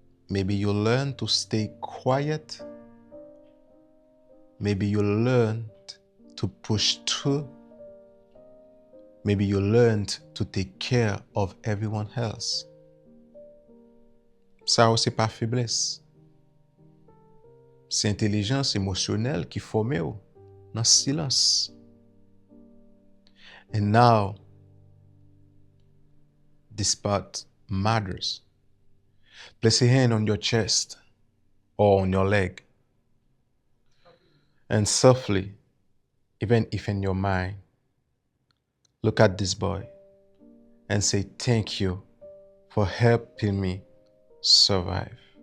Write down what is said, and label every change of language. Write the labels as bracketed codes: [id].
[en] Maybe you learned to stay quiet. Maybe you learned to push through. Maybe you learned to take care of everyone else. [fr] Ça, c'est pas faiblesse. C'est intelligence émotionnelle qui forme dans le silence. [en] And now, this part matters. Place a hand on your chest or on your leg. And softly, even if in your mind, look at this boy and say, thank you for helping me survive.